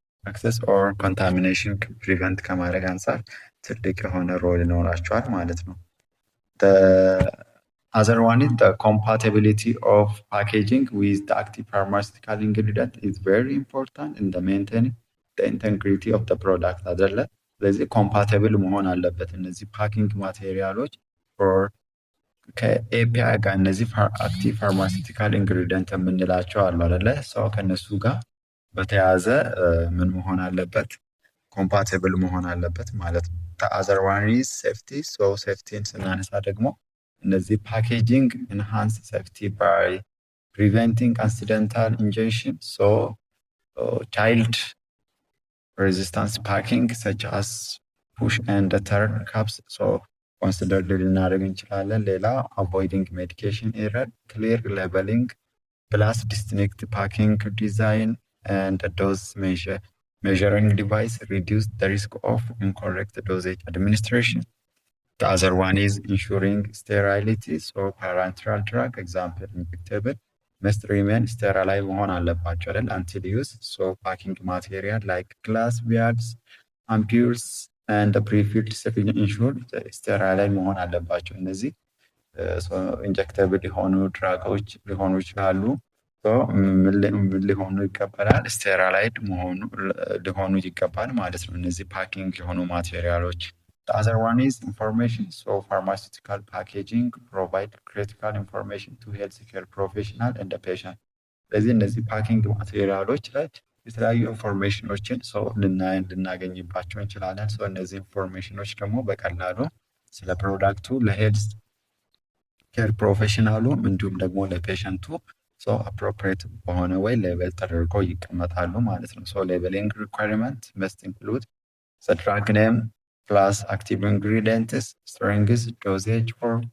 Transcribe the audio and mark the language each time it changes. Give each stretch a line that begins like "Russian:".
English: access or contamination prevent
Amharic: ከማድረግ አንጻር ትልቅ የሆነ ሮል ይኖራቸዋል ማለት ነው።
English: The other one is the compatibility of packaging with the active pharmaceutical ingredient is very important in the maintaining the integrity of the product
Amharic: አይደለ። ስለዚህ ኮምፓቲብል መሆን አለበት እነዚህ ፓኪንግ ማቴሪያሎች ከኤፒአይ ጋር እነዚህ አክቲቭ ፋርማሲቲካል ኢንግሪዲየንት የምንላቸው አሉ አይደለ። ሰው ከነሱ ጋር በተያያዘ ምን መሆን አለበት? ኮምፓቲብል መሆን አለበት ማለት ነው።
English: the other one is safety. so
Amharic: ሴፍቲን ስናነሳ ደግሞ እነዚህ ፓኬጂንግ
English: enhance safety by preventing accidental ingestion. so child resistance packing such as push and turn caps so considered
Amharic: ልናደርግ እንችላለን። ሌላ
English: avoiding medication error, clear labeling plus distinct packing design and a dose measuring device reduce the risk of incorrect dosage administration. The other one is ensuring sterility. so parenteral drug example injectable must remain sterile
Amharic: መሆን አለባቸው አይደል
English: until use. so packing material like glass vials, ampoules and pre-filled syringe ensure sterile
Amharic: መሆን አለባቸው። እነዚህ ኢንጀክተብል የሆኑ ድራጎች ሊሆኑ ይችላሉ። ምን ሊሆኑ ይገባል? ስቴራላይድ ሊሆኑ ይገባል ማለት ነው። እነዚህ ፓኪንግ የሆኑ ማቴሪያሎች።
English: The other one is information. so pharmaceutical packaging provide critical information to healthcare professional and the patient.
Amharic: ስለዚህ እነዚህ ፓኪንግ ማቴሪያሎች ላይ የተለያዩ ኢንፎርሜሽኖችን ልናገኝባቸው እንችላለን። እነዚህ ኢንፎርሜሽኖች ደግሞ በቀላሉ ስለ ፕሮዳክቱ ለሄልዝ ኬር ፕሮፌሽናሉ እንዲሁም ደግሞ ለፔሸንቱ አፕሮፕሪየት በሆነ ወይ ሌበል ተደርገው ይቀመጣሉ ማለት ነው።
English: ሌበሊንግ ሪኳየርመንት መስት ኢንክሉድ the drug name plus active ingredients, strength, dosage, or